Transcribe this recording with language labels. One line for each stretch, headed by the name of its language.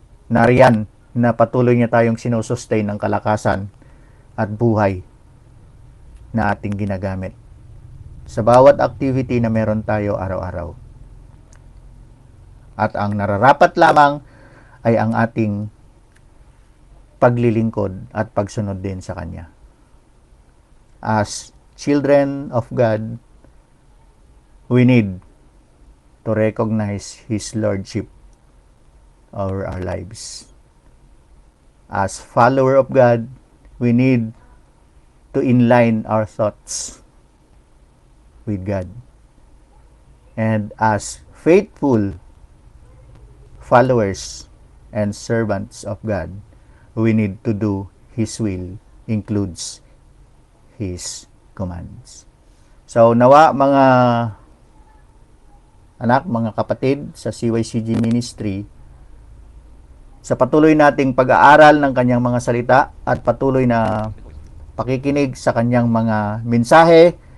Filipino: Nariyan na patuloy niya tayong sinusustain ng kalakasan at buhay na ating ginagamit sa bawat activity na meron tayo araw-araw. At ang nararapat lamang ay ang ating paglilingkod at pagsunod din sa Kanya.
English: As children of God, we need to recognize His Lordship over our lives. As follower of God, we need to inline our thoughts with God. And as faithful followers and servants of God, we need to do His will, includes His commands.
Filipino: So, nawa mga anak, mga kapatid sa CYCG Ministry, sa patuloy nating pag-aaral ng kanyang mga salita at patuloy na pakikinig sa kanyang mga mensahe